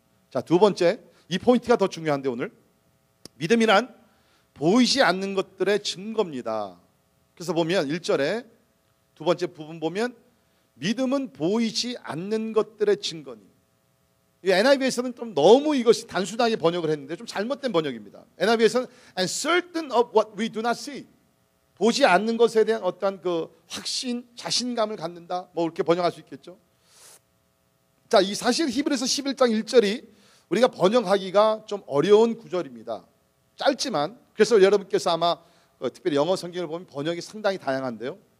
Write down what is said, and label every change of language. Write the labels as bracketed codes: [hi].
[ko] 자, 두 번째, 이 포인트가 더 중요한데 오늘 믿음이란 보이지 않는 것들의 증거입니다. 그래서 보면 1절에 두 번째 부분 보면 믿음은 보이지 않는 것들의 증거니. 이 NIV에서는 좀 너무 이것이 단순하게 번역을 했는데 좀 잘못된 번역입니다. [en] NIV에서는 and certain of what we do not see. [ko] 보지 않는 것에 대한 어떤 그 확신, 자신감을 갖는다. 뭐 이렇게 번역할 수 있겠죠. 자, 이 사실 히브리서 11장 1절이 우리가 번역하기가 좀 어려운 구절입니다. 짧지만 그래서 여러분께서 아마 특별히 영어 성경을 보면 번역이 상당히 다양한데요.